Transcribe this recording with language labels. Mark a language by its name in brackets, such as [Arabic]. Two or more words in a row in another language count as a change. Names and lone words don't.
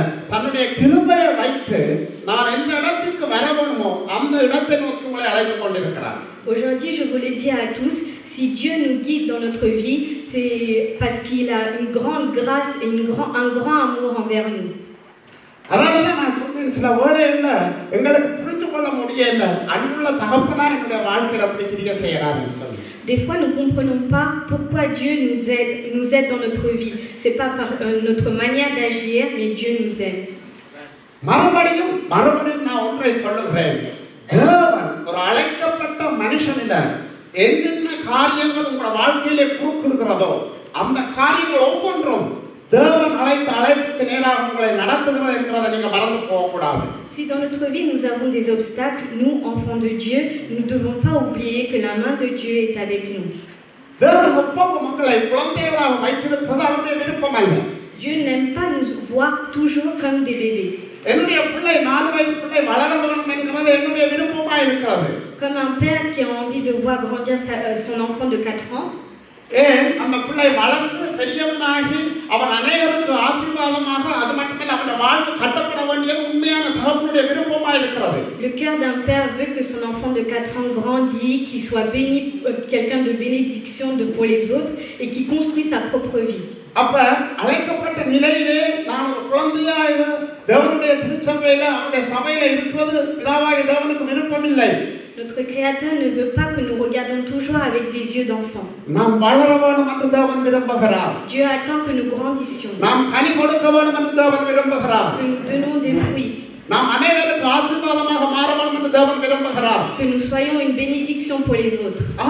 [Tamil] தன்னுடைய கிருபையை வைத்து நான் எந்த இடத்திற்கு வர வேண்டுமோ அந்த இடத்தை நோக்கி உங்களை அழைத்துக் கொண்டிருக்கிறார். [French] Aujourd'hui, je vous le dis à tous, si Dieu nous guide dans notre vie, c'est parce qu'il a une grande grâce et un grand amour envers nous. [Tamil] அதனாலதான் நான் சொன்னேன், சில வேளையில எங்களுக்கு புரிந்து கொள்ள முடியல, அன்புள்ள தகப்பனா எங்களுடைய வாழ்க்கையில் அப்படி கிரியை செய்யறாருன்னு சொல்லி. [French] Des fois, nous ne comprenons pas pourquoi Dieu nous aide dans notre vie. Ce n'est pas par notre manière d'agir, mais Dieu nous aide. [Tamil] மறுபடியும் நான் ஒன்றை சொல்லுகிறேன், தேவன் ஒரு அழைக்கப்பட்ட மனுஷனில என்னென்ன காரியங்கள் உங்களோட வாழ்க்கையிலே குறுக்கிடுகிறதோ அந்த காரியங்கள் ஒவ்வொன்றும் தேவன் அழைத்த அழைப்புக்கு நேராக உங்களை நடத்துகிறது என்கிறதை நீங்க மறந்து போகக்கூடாது. [French] Si dans notre vie nous avons des obstacles, nous, enfants de Dieu, nous ne devons pas oublier que la main de Dieu est avec nous. Dieu n'aime pas nous voir toujours comme des bébés. Comme un père qui a envie de voir grandir son enfant de 4 ans. [Tamil] அந்த பிள்ளை வளர்ந்து பெரியவனாகி அவன் அநேகருக்கு ஆசீர்வாதமாக அது மட்டுமல்ல அவன் வாழ்வு கட்டப்பட வேண்டியது உண்மையான தகப்பனுடைய விருப்பமா இருக்கிறது. [French] Le cœur d'un père veut que son enfant de 4 ans grandisse, qu'il soit béni, quelqu'un de bénédiction pour les autres et qui construit sa propre vie. [Tamil] அப்ப அழைக்கப்பட்ட நிலையிலே நான் ஒரு குழந்தையாக தேவனுடைய திருச்சபையில அவருடைய சபையில இருக்கிறது பிதாவாகிய தேவனுக்கு விருப்பம் இல்லை. [French] Notre Créateur ne veut pas que nous regardions toujours avec des yeux d'enfant. Dieu attend que nous grandissions. Que nous donnons des fruits. Que nous soyons une bénédiction pour les autres.